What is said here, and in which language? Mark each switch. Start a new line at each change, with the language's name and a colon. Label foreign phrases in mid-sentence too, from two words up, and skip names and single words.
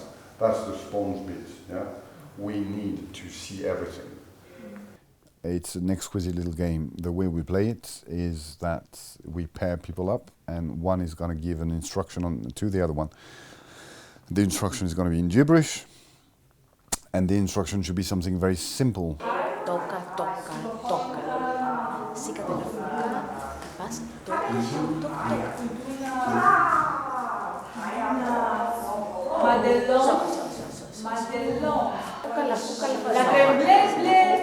English: That's the sponge bit, yeah? We need to see everything. It's an exquisite little game. The way we play it is that we pair people up and one is going to give an instruction to the other one. The instruction is going to be in gibberish, and the instruction should be something very simple. Toca, toca, toca. Sícate la fuga. Vas, toca, toca, toca. Madellón. Madellón. Toca la fuga, la fuga. La que ble, ble,